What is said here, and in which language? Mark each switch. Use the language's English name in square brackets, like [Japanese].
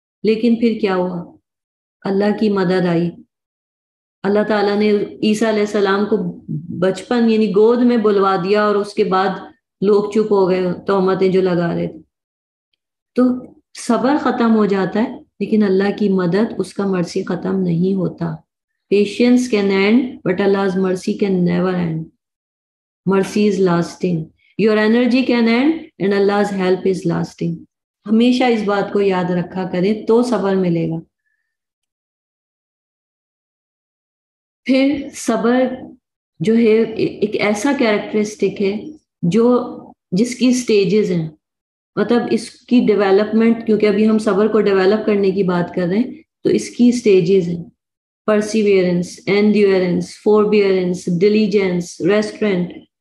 [Urdu] لیکن پھر کیا ہوا؟ اللہ کی مدد آئی. اللہ تعالیٰ نے عیسیٰ علیہ السلام کو بچپن یعنی گود میں بلوا دیا اور اس کے بعد لوگ چپ ہو گئے تہمتیں جو لگا رہے تھے. تو صبر ختم ہو جاتا ہے لیکن اللہ کی مدد، اس کا مرسی ختم نہیں ہوتا. [English] Patience can end but Allah's mercy can never end. Mercy is lasting. Your energy can end and Allah's help is lasting. [Urdu] ہمیشہ اس بات کو یاد رکھا کریں تو صبر ملے گا. پھر صبر جو ہے ایک ایسا کیریکٹرسٹک ہے جس کی سٹیجز ہیں. مطلب اس کی ڈیولپمنٹ، کیونکہ ابھی ہم صبر کو ڈیولپ کرنے کی بات کر رہے ہیں، تو اس کی سٹیجز ہیں: پرسیویئرنس، اینڈیورنس، فوربیئرنس، ڈیلیجنس، ریسٹرینٹ.